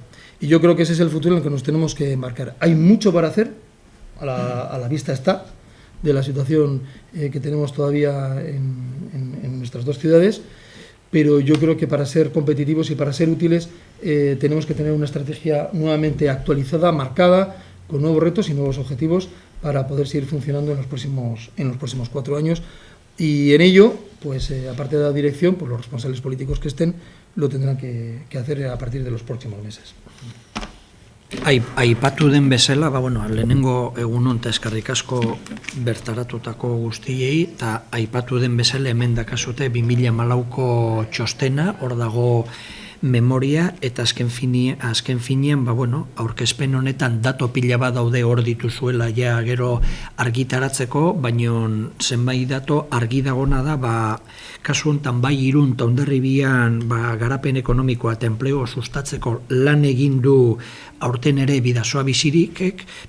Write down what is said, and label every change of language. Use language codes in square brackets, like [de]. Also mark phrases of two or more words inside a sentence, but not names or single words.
[es] Y yo creo que ese es el futuro en el que nos tenemos que marcar. Hay mucho para hacer, a la vista está, de la situación que tenemos todavía en nuestras dos ciudades, pero yo creo que para ser competitivos y para ser útiles tenemos que tener una estrategia nuevamente actualizada, marcada, con nuevos retos y nuevos objetivos para poder seguir funcionando en los próximos 4 años. Y en ello, pues aparte de la dirección, pues los responsables políticos que estén lo tendrán que hacer a partir de los próximos meses. [eu] Aipatu den bezala, lehenengo egunon eta eskerrik asko bertaratutako guztiei, eta aipatu den bezala hemen dakazute 2014ko txostena, hor dago memoria, eta azken finean, aurkezpen honetan dato pila bat daude hor dituzuela ja gero argitaratzeko, baina zenbait dato argi dagona da, kasu honetan bai Irun eta Hondarribian garapen ekonomikoa eta enplegua sustatzeko lan egin du aurten ere Bidasoa Bizirikek